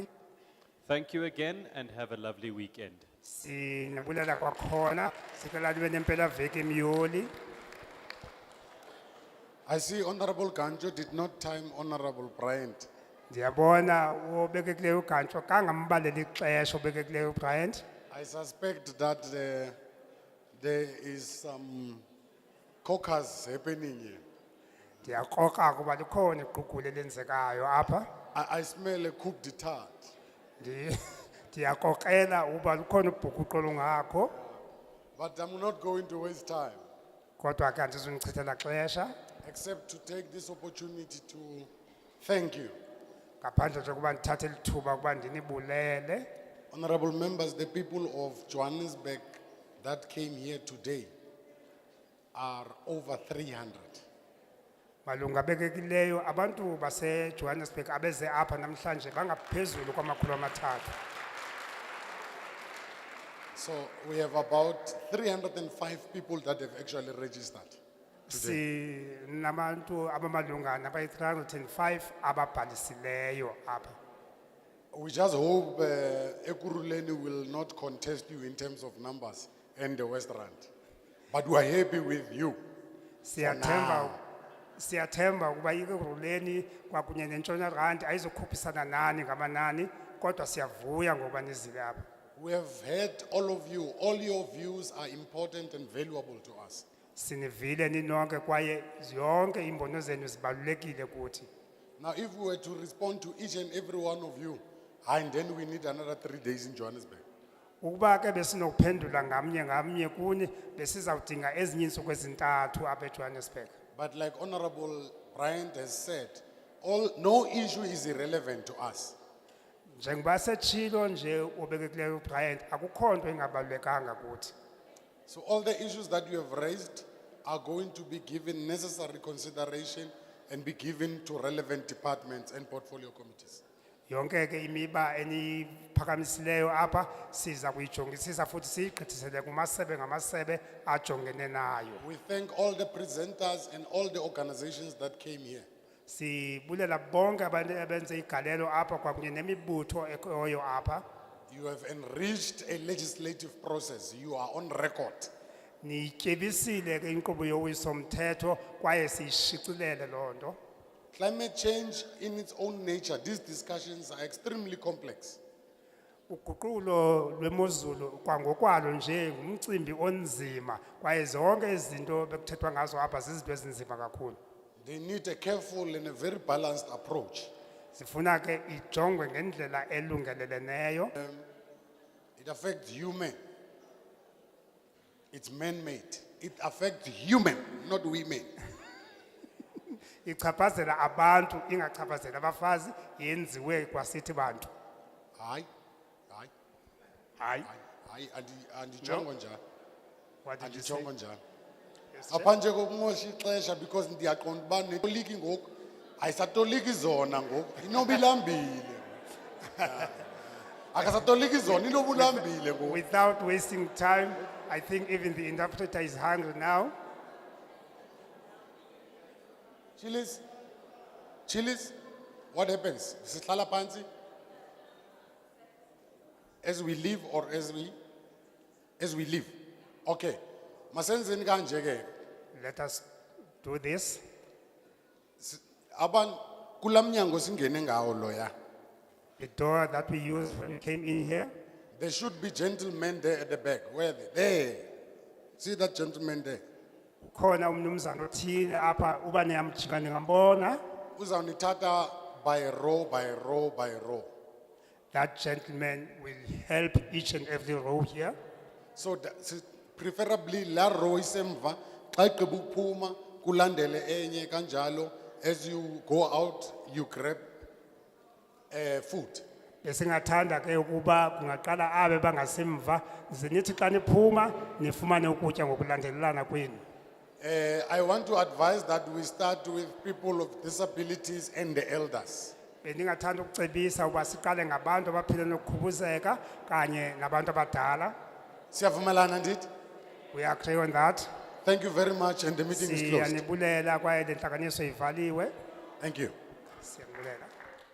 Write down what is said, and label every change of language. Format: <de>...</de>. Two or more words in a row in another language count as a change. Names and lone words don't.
<en>Thank you again and have a lovely weekend.</en> <xh>Sinibulela kwakhona sicela libe nempelaveki emyoli.</xh> <en>I see Honorable Ganjo did not time Honorable Bryant.</en> <xh>Ndiyabona obekekileyo uGantsho kangambaleli ixesha obekekileyo uBryant.</xh> <en>I suspect that there is some caucus happening here.</en> <xh>Ndiyakroka ukuba likhona iqugule elenzekayo apha.</xh> <en>I smell a coup d'etat.</en> <xh>Ndiyakrokrela ukuba lukhona ubhukuqo olungakho.</xh> <en>But I'm not going to waste time.</en> <xh>Kodwa ke andizunichithela xesha.</xh> <en>Except to take this opportunity to thank you.</en> <xh>Ngaphandle nje kuba ndithathe lithuba ukuba ndinibulele.</xh> <en>Honorable members, the people of Johannesburg that came here today are over 300.</en> <xh>Malunga bekekileyo abantu base Johannesburg abeze apha namhlanje bangaphezulu kwamakhulu amathathu.</xh> <en>So we have about 305 people that have actually registered today.</en> <xh>Nabantu abamalunga nabayi 305 ababhalisileyo apha.</xh> <en>We just hope Ekurhuleni will not contest you in terms of numbers and the West Rand. But we are happy with you.</en> <xh>Siyathemba ukuba iKurhuleni kwakunye neNtshona Rand ayizokhuphisana nani ngamanani kodwa siyavuya ngoba nizile apha.</xh> <en>We have heard all of you. All your views are important and valuable to us.</en> <xh>Sinivile ninonke kwaye zonke imbono zenu zibalulekile kuthi.</xh> <en>Now, if we were to respond to each and every one of you, and then we need another 3 days in Johannesburg.</en> <xh>Ukuba ke besinokuphendula ngamnye kuni besizawudinga ezinye iintsuku ezintathu apha eJohannesburg.</xh> <en>But like Honorable Bryant has said, no issue is irrelevant to us.</en> <xh>Njengoba setshilo nje obekekileyo uBryant akukho nto engabalulekanga kuthi.</xh> <en>So all the issues that you have raised are going to be given necessary consideration and be given to relevant departments and portfolio committees.</en> <xh>Yonke ke imiba eniphakamisileyo apha siza kuyijongisisa futhi siyigqithisele kumasebe ngamasebe ajongene nayo.</xh> <en>We thank all the presenters and all the organizations that came here.</en> <xh>Sibulela bonke abantu abenze igalelo apha kwakunye nemibutho ekhoyo apha.</xh> <en>You have enriched a legislative process. You are on record.</en> <xh>Nityebisile ke inkqubo yowiso-mthetho kwaye siyishicilele loo nto.</xh> <en>Climate change in its own nature, these discussions are extremely complex.</en> <xh>Uguqulo lwemozulu kwangokwalo nje ngumcimbi onzima kwaye zonke izinto bekuthethwa ngazo apha zizinto ezinzima kakhulu.</xh> <en>They need a careful and a very balanced approach.</en> <xh>Sifuna ke ijongwe ngendlela elungeleleneyo.</xh> <en>It affects human. It's man-made. It affects human, not women.</en> <xh>Ichaphazela abantu ingachaphazela abafazi yenziwe kwasithi bantu. Hayi. Andijongo njani. Andijongo njani. Apanje kokumosha ixesha because ndiyaqonda uba netoliki ngoku ayisatoliki zona ngoku inobilambile. Akasatoliki zona inobulambile ngoku.</xh> <en>Without wasting time, I think even the interpreter is hungry now. Chilies, what happens?</en> <xh>Sihlala phansi?</xh> <en>As we leave or as we leave?</en> <xh>Okay. Masenzeni kanje ke.</xh> <en>Let us do this.</en> <xh>Aban kulamnyango singene ngawo loya.</xh> <en>The door that we used when we came in here. There should be gentlemen there at the back. Where are they? There. See that gentleman there?</en> <xh>Khona umnumzana othile apha uba niyamjika ningambona. Uzawunithatha</xh> <en>by row by row by row. That gentleman will help each and every row here.</en> <xh>So preferably la row isemva xa igqiba ukuphuma kulandele enye kanjalo</xh> <en>as you go out, you grab food.</en> <xh>Besingathanda ke ukuba kungaqala abe bangasemva ze nithi xa niphuma nifumane ukutya ngokulandelelana kwenu.</xh> <en>I want to advise that we start with people of disabilities and the elders.</en> <xh>Bendingathanda ukucebisa uba siqale ngabantu abaphila nokukhubuzeka kanye nabantu abadala. Siyavumelana ndithi?</xh> <en>We agree on that. Thank you very much, and the meeting is closed.</en> <xh>Siyanibulela kwaye le ntlanganiso ivaliwe.</xh> <en>Thank you.</en> <xh>Siyabulela.</xh>